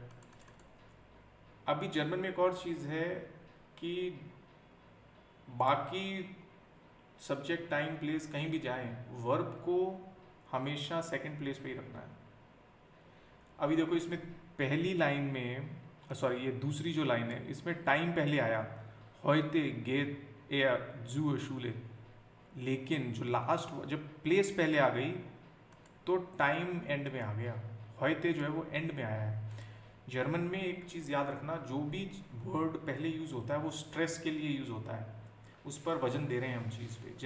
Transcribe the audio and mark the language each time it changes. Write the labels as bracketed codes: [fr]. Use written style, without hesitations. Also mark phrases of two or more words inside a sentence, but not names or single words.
[hi] अभी जर्मन में एक और चीज़ है कि बाकी [en] subject time place [hi] कहीं भी जाएं, वर्ब को हमेशा [en] second place [hi] पे ही रखना है. अभी देखो इसमें पहली लाइन में सॉरी ये दूसरी जो लाइन है इसमें टाइम पहले आया, [de] heute geht er zur Schule, [hi] लेकिन जो लास्ट जब प्लेस पहले आ गई तो टाइम एंड में आ गया, heute जो है वो एंड में आया है। जर्मन में एक चीज़ याद रखना, जो भी वर्ड पहले यूज़ होता है वो स्ट्रेस के लिए यूज़ होता है, उस पर वजन दे रहे हैं हम चीज़ पे।